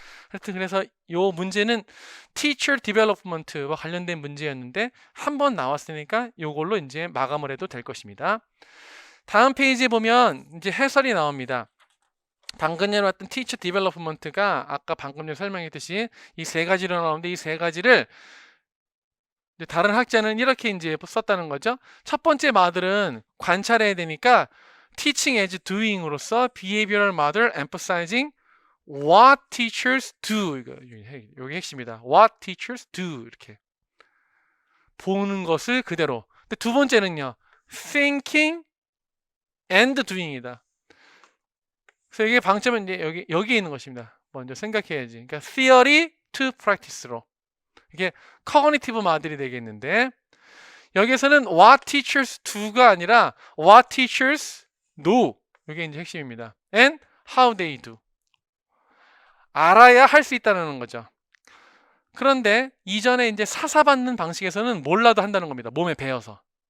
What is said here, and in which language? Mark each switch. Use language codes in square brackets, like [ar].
[ko] 하여튼 그래서 요 문제는 teacher development와 관련된 문제였는데 한 번 나왔으니까 요걸로 이제 마감을 해도 될 것입니다. 다음 페이지에 보면 이제 해설이 나옵니다. 방금 전에 왔던 teacher development가 아까 방금 전에 설명했듯이 이 세 가지로 나오는데 이 세 가지를 다른 학자는 이렇게 이제 썼다는 거죠. 첫 번째 모델은 관찰해야 되니까 [en] teaching as doing으로서 behavioral model emphasizing what teachers do [ko] 이게 핵심이다. [en] what teachers do [ko] 이렇게 보는 것을 그대로. 근데 두 번째는요. [en] thinking and doing이다. [ko] 그래서 이게 방점은 이제 여기에 있는 것입니다. 먼저 생각해야지. [en] 그러니까 theory to practice로. [ko] 이게 cognitive 모델이 되겠는데 여기에서는 [en] what teachers do [ko] 가 아니라 [en] what teachers know [ko] 이게 이제 핵심입니다. [en] and how they do. [ko] 알아야 할 수 있다는 거죠. 그런데 이전에 이제 사사받는 방식에서는 몰라도 한다는 겁니다. 몸에 배어서.